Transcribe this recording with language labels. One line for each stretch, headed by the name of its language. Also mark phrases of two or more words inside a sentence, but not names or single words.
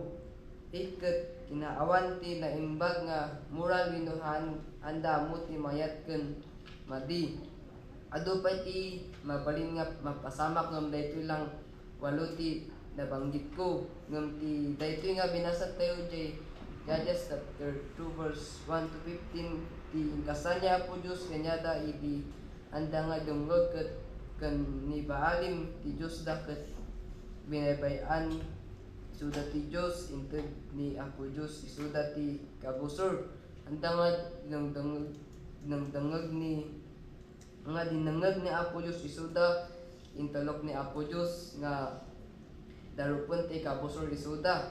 Iloko: 8, ket inaawan ti naimbag nga moral wenno handa mo ti mayat ken madi. Adu pa ti mabalin nga mapasamak ngam daytoy lang 8 ti nabanggit ko ngam ti daytoy nga binasa tayo jay Judges
English: chapter 2 verse 1 to 15
Iloko: ti kasanya Apo Diyos kanyada idi anda nga dumngeg ket kan ni Baalim ti Diyos da ket binabayan isuda ti Diyos inted ni Apo Diyos isuda ti kabusor anda nga dangdangeg ni nga dinangeg ni Apo Diyos isuda intalok ni Apo Diyos nga darupon ti kabusor isuda.